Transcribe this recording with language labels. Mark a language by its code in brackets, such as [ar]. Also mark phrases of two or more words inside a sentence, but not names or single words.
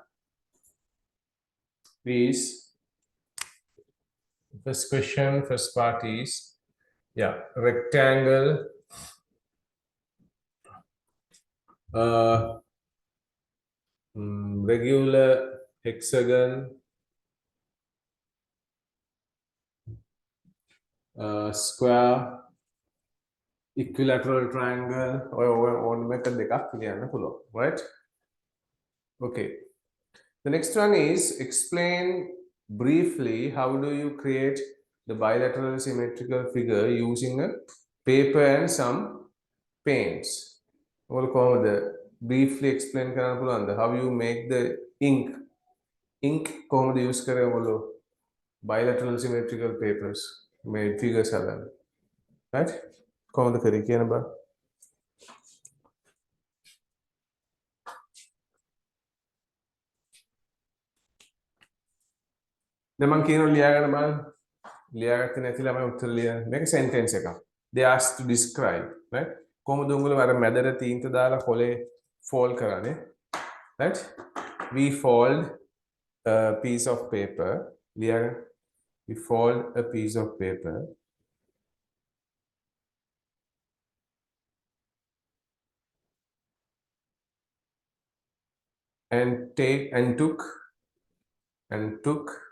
[en] is, first question, first part is, yeah, rectangle, regular hexagon, square, equilateral triangle, or method [si] දෙකක් කියන්න පුළුවන්, [en] right? Okay. The next one is explain briefly how do you create the bilateral symmetrical figure using a paper and some paints. [si] ඔයාලා කොහොමද [en] briefly explain [si] කරන්න පුළුවන්ද? [en] How you make the ink කොහොමද use [si] කරේ ඔයාලා [en] bilateral symmetrical papers made figures හදන්න. [si] Right? කොහොමද කරේ කියන බා? දැන් මම කියනවා ලියාගන්න බලන්න. ලියාගත්තේ නැති ළමයි උත්තර ලියන්න. මේක sentence එකක්. [en] They asked to describe, right? [si] කොහොමද උඹලා අර මැදට තීන්ත දාලා කොලේ fold කරන්නේ? [en] Right? We fold a piece of paper. ලියාගන්න. We fold a piece of paper. And took